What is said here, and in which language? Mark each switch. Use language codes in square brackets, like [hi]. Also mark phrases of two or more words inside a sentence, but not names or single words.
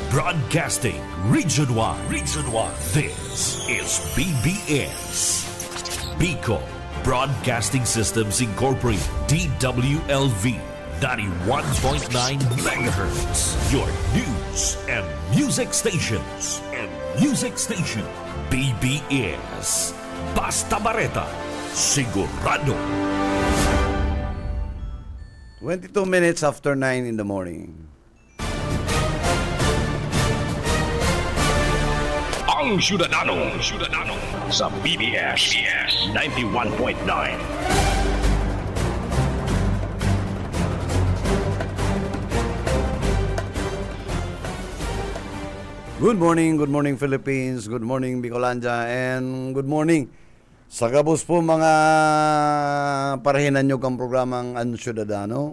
[en] Broadcasting Region 1. Region 1. This is BBS. Bicol Broadcasting Systems Incorporated. DWLV. 91.9 megahertz. Your news and music stations. [bik] BBS. Basta Bareta. Sigurado. [en] 22 minutes after 9 in the morning. [bik] Ang Syudadano sa BBS 91.9. [en] Good morning Philippines, good morning Bicolandia, and good morning [bik] sa kabus po mga parahinan nyo kang programang Ang Syudadano.